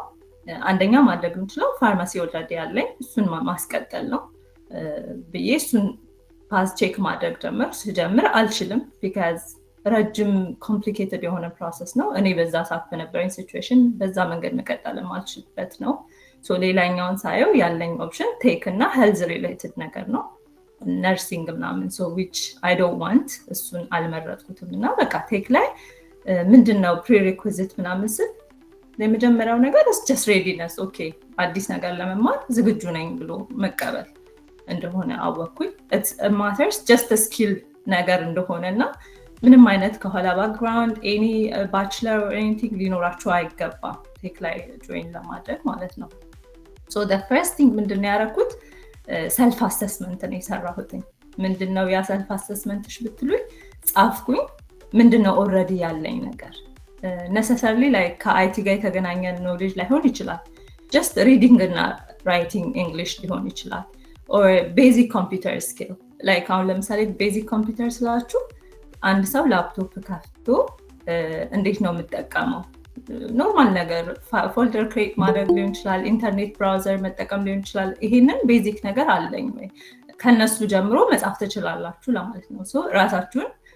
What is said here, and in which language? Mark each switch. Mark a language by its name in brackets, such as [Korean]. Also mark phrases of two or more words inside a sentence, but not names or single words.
[Amharic] አንደኛ ማድረግ የምችለው ፋርማሲ ኦልሬዲ ያለኝ እሱን ማስቀጠል ነው ብዬ እሱን [English] path check [Amharic] ማድረግ ስጀምር አልችልም ቢካዝ ረጅም ኮምፕሊኬትድ የሆነ ፕሮሰስ ነው። እኔ በዛ ሰዓት በነበረኝ ሲቹዌሽን በዛ መንገድ መቀጠል የማልችልበት ነው። ሌላኛውን ሳየው ያለኝ ኦፕሽን ቴክ እና [English] health related [Amharic] ነገር ነው፣ ነርሲንግ ምናምን [English] which I don't want [Amharic] እሱን አልመረጥኩትም። እና በቃ ቴክ ላይ ምንድነው ፕሪሪኩዊዚት ምናምን ስል የመጀመሪያው ነገር [English] just readiness [Amharic] ኦኬ አዲስ ነገር ለመማር ዝግጁ ነኝ ብሎ መቀበል እንደሆነ አወኩኝ። [English] it matters just a skill [Amharic] ነገር እንደሆነና ምንም አይነት ከኋላ ባክግራውንድ [English] any bachelor or anything [Amharic] ሊኖራችሁ አይገባም ቴክ ላይ ጆይን ለማድረግ ማለት ነው። [English] the first thing [Amharic] ምንድነው ያደረኩት [English] self assessment [Amharic] ነው የሰራሁት። ምንድነው ያ [English] self assessmentሽ [Amharic] ብትሉኝ ጻፍኩኝ ምንድነው ኦልሬዲ ያለኝ ነገር [English] necessarily like [Amharic] ከአይቲ ጋር የተገናኘ ኖሌጅ ላይሆን ይችላል፣ [English] just reading [Amharic] እና [English] writing English [Amharic] ሊሆን ይችላል [English] or basic computer skill like [Amharic] አሁን ለምሳሌ [English] basic computer [Amharic] ስላችሁ አንድ ሰው ላፕቶፕ ከፍቶ እንዴት ነው የምጠቀመው ኖርማል ነገር [English] folder create [Amharic] ማድረግ ሊሆን ይችላል፣ [English] internet browser [Amharic] መጠቀም ሊሆን ይችላል። ይሄንን ቤዚክ ነገር አለኝ ወይ ከነሱ ጀምሮ መጻፍ ትችላላችሁ ለማለት ነው። ራሳችሁን